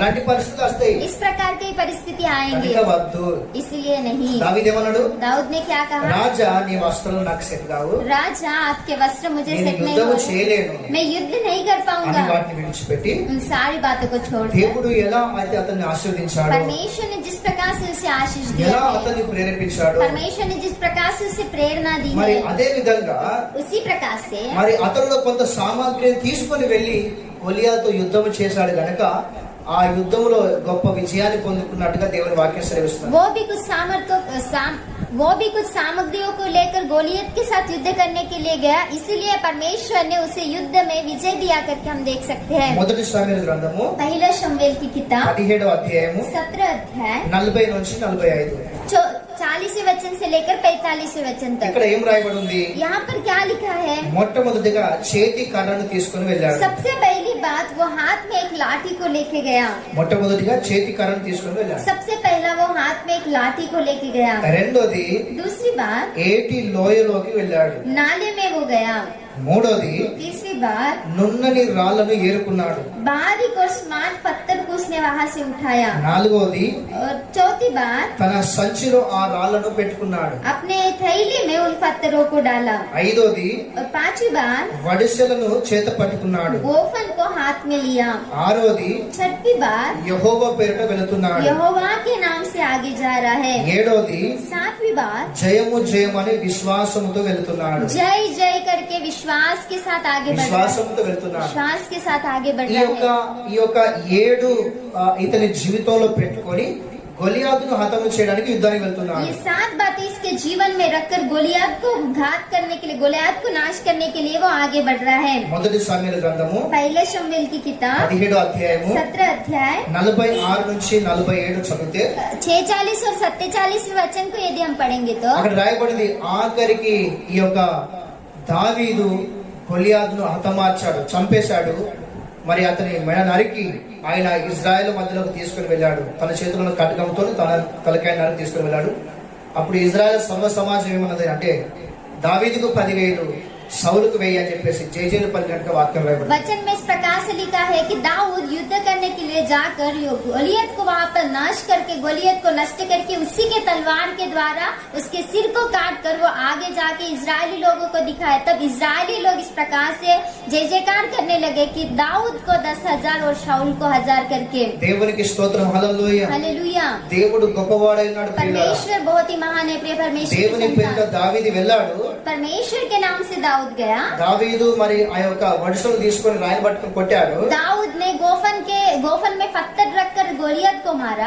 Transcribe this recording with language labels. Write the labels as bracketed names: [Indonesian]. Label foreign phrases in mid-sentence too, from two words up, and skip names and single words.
[Telugu] అలాంటి పరిస్థితులు వస్తాయి। [Hindi] इस प्रकार की परिस्थिति आएंगी, [Telugu] కనుక వద్దు। [Hindi] इसलिए नहीं। [Telugu] దావీదేమన్నాడు? [Hindi] दाऊद ने क्या कहा? [Telugu] రాజా నీ వస్త్రాలు నాకు సెట్ కావు, [Hindi] राजा आपके वस्त्र मुझे [Telugu] నేను [Hindi] सेट नहीं [Telugu] యుద్ధము [Hindi] होगा, [Telugu] చేయలేను [Hindi] मैं युद्ध नहीं कर [Telugu] అని [Hindi] पाऊंगा। [Telugu] వాటిని విడిచిపెట్టి [Hindi] उन सारी बातों को छोड़ [Telugu] దేవుడు ఎలా అయితే అతన్ని ఆశీర్వదించాడు, [Hindi] परमेश्वर ने जिस प्रकार से उसे आशीष [Telugu] ఎలా [Hindi] दिया है, [Telugu] అతన్ని ప్రేరేపించాడు, [Hindi] परमेश्वर ने जिस प्रकार से उसे प्रेरणा दी [Telugu] మరి [Hindi] है, [Telugu] అదే విధంగా [Hindi] उसी प्रकार से [Telugu] మరి అతనిలో కొంత సామాగ్రిని తీసుకొని వెళ్లి గొలియాతో యుద్ధం చేశాడు గనక ఆ యుద్ధంలో గొప్ప విజయాన్ని పొందుకున్నట్టుగా దేవుని వాక్యం సెలవిస్తుంది। [Hindi] वो भी कुछ सामग्रियों को लेकर गोलियत के साथ युद्ध करने के लिए गया, इसीलिए परमेश्वर ने उसे युद्ध में विजय दिया करके हम देख सकते हैं। [Telugu] మొదటి సమూయేలు గ్రంథము [Hindi] पहला शमूएल की किताब [Telugu] 17వ అధ్యాయము [Hindi] 17 अध्याय [Telugu] 40 నుంచి 45। [Hindi] 40वें वचन से लेकर 45वें वचन तक। [Telugu] ఇక్కడ ఏం రాయబడి ఉంది? [Hindi] यहाँ पर क्या लिखा है? [Telugu] మొట్టమొదటిగా చేతి కర్రను తీసుకొని వెళ్ళాడు। [Hindi] सबसे पहली बात, वो हाथ में एक लाठी को लेके गया। [Telugu] మొట్టమొదటిగా చేతి కర్రను తీసుకొని వెళ్ళాడు। [Hindi] सबसे पहला वो हाथ में एक लाठी को लेके गया। [Telugu] రెండోది [Hindi] दूसरी बात, [Telugu] ఏటి లోయలోకి వెళ్ళాడు। [Hindi] नाले में वो गया। [Telugu] మూడోది [Hindi] तीसरी बात, [Telugu] నున్నని రాళ్లను ఏరుకున్నాడు। [Hindi] बारीक और स्मार्ट पत्थर को उसने वहाँ से उठाया। [Telugu] నాలుగోది [Hindi] और चौथी बात, [Telugu] తన సంచిలో ఆ రాళ్లను పెట్టుకున్నాడు। [Hindi] अपने थैली में उन पत्थरों को डाला। [Telugu] ఐదోది [Hindi] और पांचवी बात, [Telugu] వడిసెలను చేత పట్టుకున్నాడు। [Hindi] गोफन को हाथ में लिया। [Telugu] ఆరోది [Hindi] छठी बात, [Telugu] యెహోవా పేరిట వెళుతున్నాడు। [Hindi] यहोवा के नाम से आगे जा रहा है। [Telugu] ఏడోది [Hindi] सातवीं बात, [Telugu] జయము జయమని విశ్వాసముతో వెళుతున్నాడు। [Hindi] जय जय करके विश्वास के साथ आगे बढ़ रहा है। [Telugu] విశ్వాసముతో వెళుతున్నాడు। [Hindi] विश्वास के साथ आगे बढ़ [Telugu] ఈ [Hindi] रहा [Telugu] యొక్క [Hindi] है। [Telugu] ఈ యొక్క 7 ఇతని జీవితంలో పెట్టుకొని గొలియాతును హతము చేయడానికి యుద్ధానికి వెళ్తున్నాడు। [Hindi] ये 7 बातें इसके जीवन में रखकर गोलियत को घात करने के लिए, गोलियत को नाश करने के लिए वो आगे बढ़ रहा है। [Telugu] మొదటి సమూయేలు గ్రంథము [Hindi] पहले शमूएल की किताब [Telugu] 17వ అధ్యాయము [Hindi] 17 अध्याय [Telugu] 46 నుంచి 47 చదివితే [Hindi] 46 और 47 वचन को यदि हम पढ़ेंगे तो [Telugu] అక్కడ రాయబడింది, ఆఖరికి ఈ యొక్క దావీదు గొలియాదును హతమార్చాడు, చంపేశాడు. మరి అతని మెడ నరికి ఆయన ఇజ్రాయెల్ మధ్యలోకి తీసుకుని వెళ్ళాడు. తన చేతులను కటకంతో తన తలకాయ నరికి తీసుకుని వెళ్ళాడు. అప్పుడు ఇజ్రాయెల్ సర్వ సమాజం ఏమన్నది అంటే, దావీదుకు 10,000 సౌలుకు 1000 అని చెప్పేసి జయజయలు పలికినట్టుగా వాక్యం రాయబడింది. [Hindi] वचन में इस प्रकार से लिखा है कि दाऊद युद्ध करने के लिए जाकर गोलियत को वहां पर नाश करके, गोलियत को नष्ट करके, उसी के तलवार के द्वारा उसके सिर को काट कर वो आगे जाके इजरायली लोगों को दिखाया। तब इजरायली लोग इस प्रकार से जय जयकार करने लगे कि दाऊद को 10,000 और शाऊल को 1,000 करके। [Telugu] దేవునికి స్తోత్రం, హల్లెలూయా. [Hindi] हालेलूया। [Telugu] దేవుడు గొప్పవాడై ఉన్నాడు. [Hindi] परमेश्वर बहुत ही महान है। प्रिय परमेश्वर [Telugu] దేవుని పేరుతో దావీదు వెళ్ళాడు. [Hindi] परमेश्वर के नाम से दाऊद गया। [Telugu] దావీదు మరి ఆ యొక్క వడుసలు తీసుకొని రాయిని పట్టుకొని కొట్టాడు. [Hindi] दाऊद ने गोफन में पत्थर रखकर गोलियत को मारा।